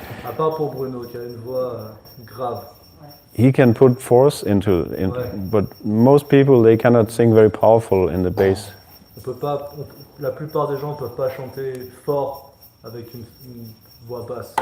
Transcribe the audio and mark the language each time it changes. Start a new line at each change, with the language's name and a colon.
French: À part pour Bruno qui a une voix grave.
English: He can put force into
French: Ouais.
English: but most people they cannot sing very powerful in the bass.
French: La plupart des gens ne peuvent pas chanter fort avec une voix basse.